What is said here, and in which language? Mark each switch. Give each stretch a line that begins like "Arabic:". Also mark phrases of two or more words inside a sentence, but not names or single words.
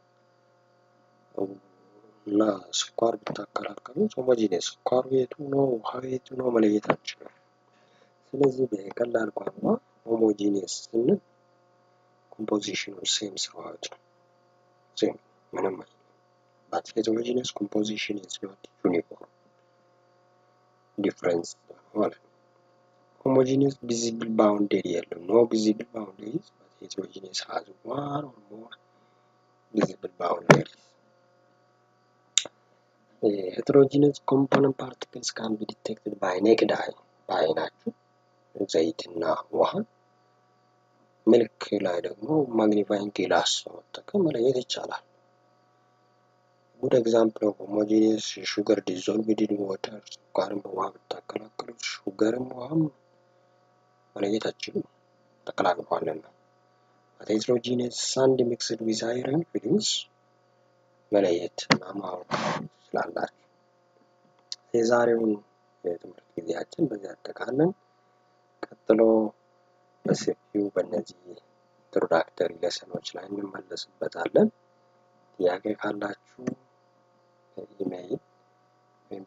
Amharic: እና ስኳር ብታቀላቅሉ ሆሞጂኒየስ ስኳር የቱ ነው ውሃ የቱ ነው መለየት አትችሉም። ስለዚህ በቀላል ቋንቋ ሆሞጂኒየስ ስንል ኮምፖዚሽኑ ሴም ስራዎች ሴም ምንም
English: but heterogeneous composition is not uniform difference
Amharic: ማለት ነው።
English: homogeneous visible boundary የለም no visible boundaries but heterogeneous has one or more visible boundaries. Heterogeneous component particles can be detected by naked eye
Amharic: በአይናችሁ ዘይትና ውሃ ሚልክ ላይ ደግሞ ማግኒፋይንግ ግላስ በመጠቀም መለየት ይቻላል።
English: Good example of homogeneous sugar dissolved in water
Amharic: ስኳርን በውሃ ብታቀላቅሉ ሹገርም ውሃም መለየት አትችሉም ተቀላቅሏልና።
English: Heterogeneous sand mixed with iron filings
Amharic: መለየት እና ማወቅ ስላላችሁ የዛሬውን የትምህርት ጊዜያችን በዚህ አጠቃለን። ቀጥሎ በሰፊው በእነዚህ
English: introductory lessons
Amharic: ላይ እንመለስበታለን። ጥያቄ ካላችሁ ኢሜይል ወይም